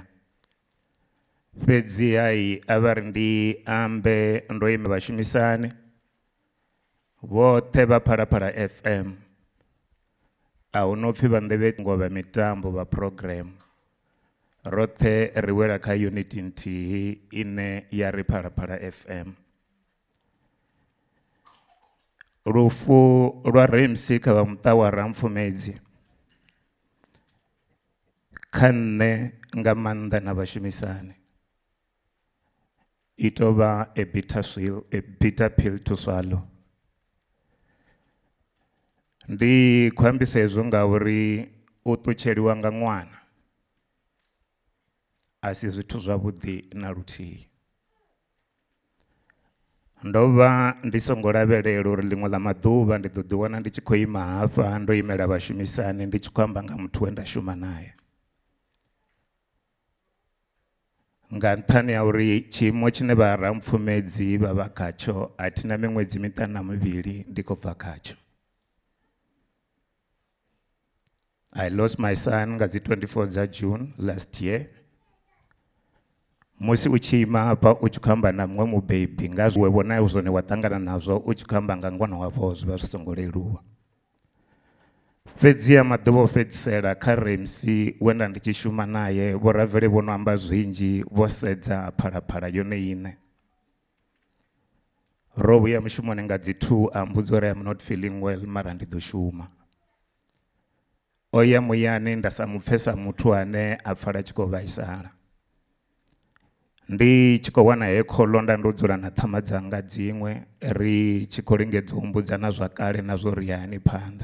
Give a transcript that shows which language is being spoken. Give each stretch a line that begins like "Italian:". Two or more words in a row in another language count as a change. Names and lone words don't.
Venda: Fhedzi hai a vha ri ndi ambe ndo ime vhashumisani vhoṱhe vha Phalaphala FM, a hu no pfhi vha nḓevhe ngoma mitambo vha program, roṱhe ri wela kha unity nthihi ine ya ri Phalaphala FM. Lufu lwa Rampsie kha vha muṱa wa Rampfumedzi kha nṋe nga maanḓa na vhashumisani i tou vha
English: a bitter pill to swallow.
Venda: Ndi khou ambisa hezwo ngauri u ṱutsheliwa nga ṅwana a si zwithu zwavhuḓi na luthihi. Ndo vha ndi songo lavhelela uri ḽiṅwe ḽa maḓuvha ndi ḓo ḓiwana ndi tshi khou ima hafha ndo imela vhashumisani ndi tshi khou amba nga muthu we nda shuma naye, nga nṱhani ha uri tshiimo tshine vha Rampfumedzi vha vha khatsho a thina miṅwedzi miṱanu na mivhili ndi khou bva khatsho.
English: I lost my son
Venda: nga dzi 24 dza
English: June last year.
Venda: Musi u tshi ima hafha u tshi khou amba na muṅwe mubebi nga zwe vhona zwone wa ṱangana nazwo u tshi khou amba nga ṅwana wavho zwi vha zwi songo leluwa. Fhedziha maḓuvha o fhedzisela kha Rampsie wenda ndi tshi shuma naye vho Ravele vho no amba zwinzhi vho sedza Phalaphala yone iṋe. Ro vhuya mushumoni nga dzi 2 a mbudza uri
English: I'm not feeling well
Venda: mara ndi ḓo shuma. O ya muyani nda sa mupfhesa muthu ane a pfala tshi khou vhaisala. Ndi tshi khou wana he kholo nda ndo dzula na ṱhama dzanga dziṅwe ri tshi khou lingedza u mbudzana zwa kale na zwo ri yani phanḓa.